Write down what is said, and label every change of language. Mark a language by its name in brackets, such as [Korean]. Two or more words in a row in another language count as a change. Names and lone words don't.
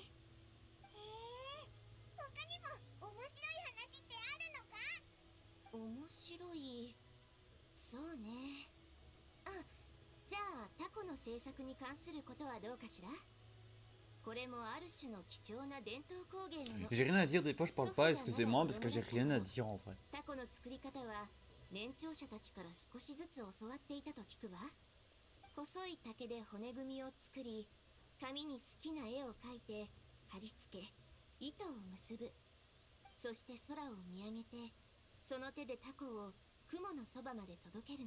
[Japanese] へえ、他にも面白い話ってあるのか。面白い。そうね。あ、じゃあタコの制作に関することはどうかしら。これもある種の貴重な伝統工芸なの。 [French] J'ai rien à dire, des fois je parle pas, excusez-moi, parce que j'ai rien à dire en vrai. [Japanese] タコの作り方は年長者たちから少しずつ教わっていたと聞くわ。細い竹で骨組みを作り、紙に好きな絵を描いて貼り付け糸を結ぶ。そして空を見上げてその手でタコを雲のそばまで届けるの。